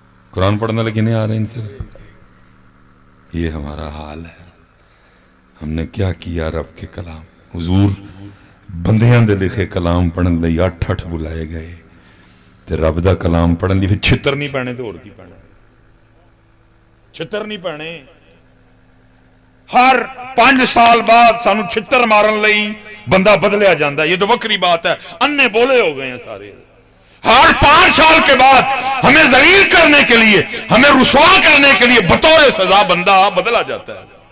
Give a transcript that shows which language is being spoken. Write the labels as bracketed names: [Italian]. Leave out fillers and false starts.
[Urdu] قرآن پڑھنا لیکن نہیں آ رہے ہیں ان سے. یہ ہمارا حال ہے. ہم نے کیا کیا رب کے کلام؟ [Punjabi] حضور بندیاں دے لکھے کلام پڑھن لئی 8 بلائے گئے. تے رب دا کلام پڑھن دی پھر چھتر نہیں پانے تو اور کی پانا، چھتر نہیں پانے. ہر 5 سال بعد سانو چھتر مارن لئی بندہ بدلیا جاندہ ہے، [Urdu] یہ تو وکری بات ہے. [Punjabi] انے بولے ہو گئے ہیں سارے. [Urdu] ہر 5 سال کے بعد ہمیں ذلیل کرنے کے لیے، ہمیں رسوا کرنے کے لیے بطور سزا بندہ بدلا جاتا ہے.